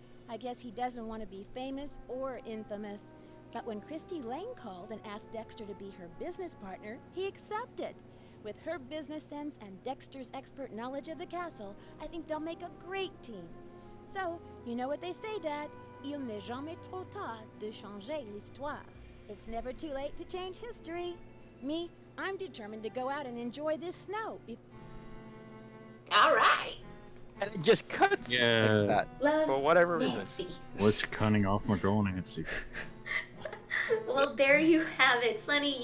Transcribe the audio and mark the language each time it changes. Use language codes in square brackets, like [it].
[en] I guess he doesn't want to be famous or infamous. But when Christy Lane called and asked Dexter to be her business partner, he accepted. With her business sense and Dexter's expert knowledge of the castle, I think they'll make a great team. So, you know what they say, Dad? [fr] Il n'est jamais trop tard de changer l'histoire. [en] It's never too late to change history. Me, I'm determined to go out and enjoy this snow. All right. And it just cuts Yeah. like that Love for whatever reason. Nancy. What's cutting off my girl, Nancy? Well, there you have it, Sonny.